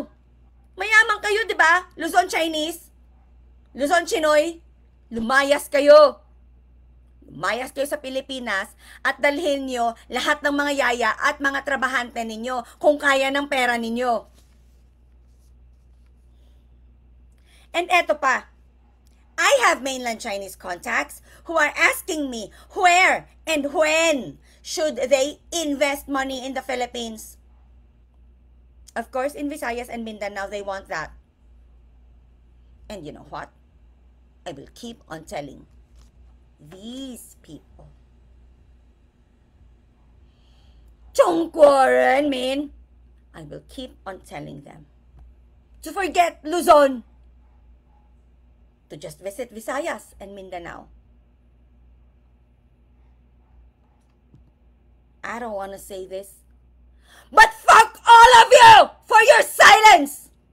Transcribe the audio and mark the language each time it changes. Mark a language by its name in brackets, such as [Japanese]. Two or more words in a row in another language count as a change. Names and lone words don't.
[Filipino] Mayaman kayo, di ba? Luzon Chinese. Luzon Chinoy. Lumayas kayo. Lumayas kayo sa Pilipinas at dalhin nyo lahat ng mga yaya at mga trabahante ninyo kung kaya ng pera ninyo. And eto pa, [English] I have mainland Chinese contacts who are asking me where and when should they invest money in the Philippines. Of course, in Visayas and Mindanao, they want that. And you know what? I will keep on telling these people. [Chinese] 中国人民, [English] I will keep on telling them to forget Luzon, to just visit Visayas and Mindanao. I don't want to say this, but fuck all of you for your silence!